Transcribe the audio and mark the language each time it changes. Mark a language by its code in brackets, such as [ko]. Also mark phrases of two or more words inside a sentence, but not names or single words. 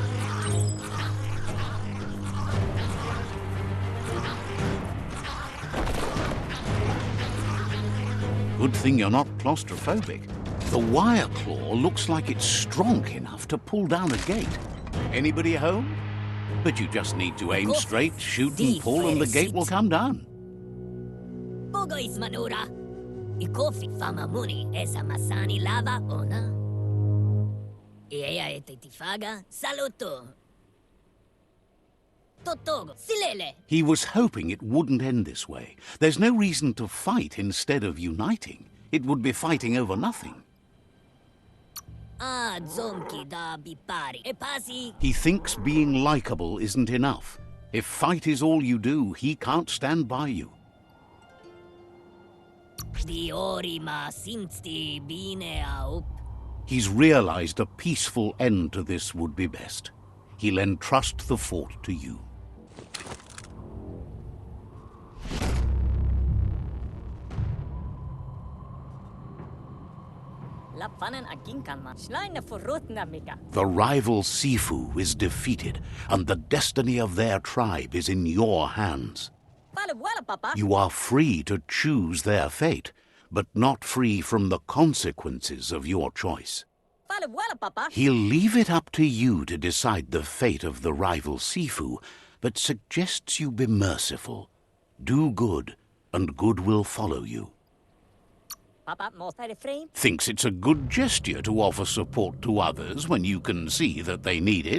[en] Good thing you're not claustrophobic. The wire claw looks like it's strong enough to pull down a gate. Anybody home? But you just need to aim straight, shoot and pull, and the gate will come down. Bogois manura. Ikofi fama muni esa masani lava ona. Ea ete tifaga saluto. Totogo silele. He was hoping it wouldn't end this way. There's no reason to fight instead of uniting. It would be fighting over nothing. Ah, zonki da bipari. E pasi. He thinks being likable isn't enough. If fight is all you do, he can't stand by you. Di orima simsti bine aup. He's realized a peaceful end to this would be best. He'll entrust the fort to you. La fanen aginkanma. Schleine forrotna mika. The rival Sifu is defeated, and the destiny of their tribe is in your hands. Fale wala papa. You are free to choose their fate, but not free from the consequences of your choice. Fale wala papa. He'll leave it up to you to decide the fate of the rival Sifu, but suggests you be merciful. Do good, and good will follow you. Papa most refrain. Thinks it's a good gesture to offer support to others when you can see that they need it.